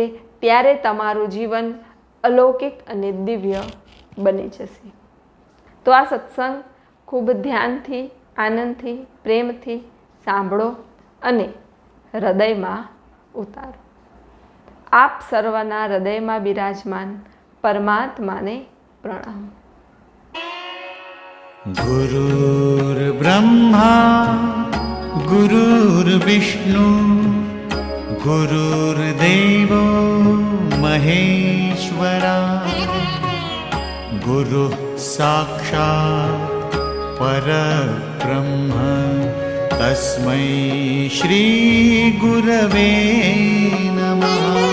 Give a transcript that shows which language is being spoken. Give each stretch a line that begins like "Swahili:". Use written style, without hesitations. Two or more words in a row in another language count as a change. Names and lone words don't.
Gujarati: ત્યારે તમારું જીવન અલૌકિક અને દિવ્ય બની જશે. તો આ સત્સંગ ખૂબ ધ્યાનથી, આનંદથી, પ્રેમથી સાંભળો અને હૃદયમાં ઉતારો. આપ સર્વના હૃદયમાં બિરાજમાન પરમાત્માને પ્રણામ.
Sanskrit: गुरुर्ब्रह्मा गुरुर्विष्णु गुरुर्देवो महेश्वरा गुरुः साक्षात् परब्रह्म तस्मै श्री गुरवे नमः.